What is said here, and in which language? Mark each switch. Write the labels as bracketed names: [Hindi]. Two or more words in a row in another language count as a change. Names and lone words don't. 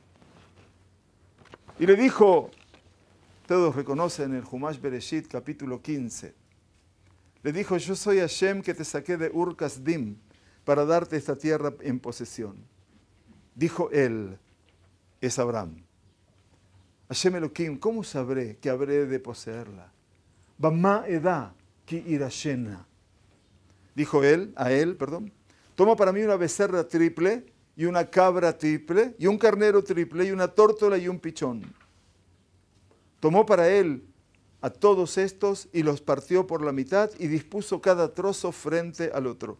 [Spanish] Y le dijo, todos reconocen el Humash Bereshit, capítulo 15, le dijo, yo soy Hashem que te saqué de Ur Kasdim para darte esta tierra en posesión. Dijo él, es Abraham. Hashem Elohim, ¿cómo sabré que habré de poseerla? [Hebrew] במה אדע כי אירשנה. [Spanish] Dijo él, toma para mí una becerra triple y una cabra triple y un carnero triple y una tórtola y un pichón. Tomó para él a todos estos y los partió por la mitad y dispuso cada trozo frente al otro.